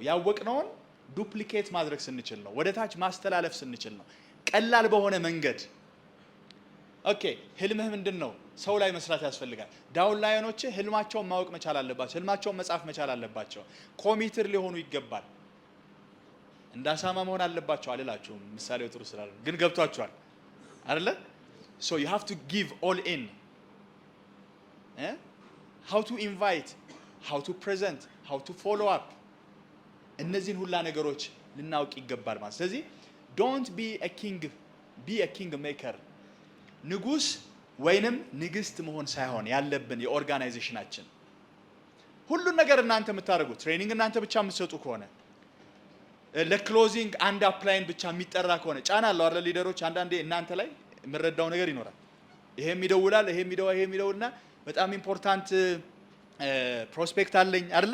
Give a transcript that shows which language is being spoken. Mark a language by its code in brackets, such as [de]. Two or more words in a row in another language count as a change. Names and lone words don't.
[am] ያወቅነውን ዱፕሊኬት ማድረግ ስንችል ነው። ወደ ታች ማስተላለፍ ስንችል ነው። ቀላል በሆነ መንገድ። ኦኬ ህልምህ ምንድነው? ሰው ላይ መስራት ያስፈልጋል። [en] down lines [am] ህልማቸውን ማወቅ መቻል አለባቸው። ህልማቸውን መጻፍ መቻል አለባቸው። ኮሚትር ሊሆኑ ይገባል። እንዳሳማ መሆን አለባቸው አልላችሁም፣ ምሳሌው ጥሩ ስላለ ግን ገብቷችኋል አይደለ? [en] so you have to give all in how to invite, how to present, how to follow up [am] እነዚህን ሁላ ነገሮች ልናውቅ ይገባል ማለት። ስለዚህ [en] don't be a king, be a king maker። [am] ንጉስ ወይንም ንግስት መሆን ሳይሆን ያለብን የኦርጋናይዜሽናችን ሁሉን ነገር እናንተ የምታደርጉት ትሬኒንግ እናንተ ብቻ የምትሰጡ ከሆነ ለክሎዚንግ አንድ አፕላይን ብቻ የሚጠራ ከሆነ ጫና አለው አይደል? ሊደሮች አንዳንዴ እናንተ ላይ የምረዳው ነገር ይኖራል። ይሄም ይደውላል፣ ይሄም ይደውልና በጣም [en] important prospect [am] አለኝ አይደል?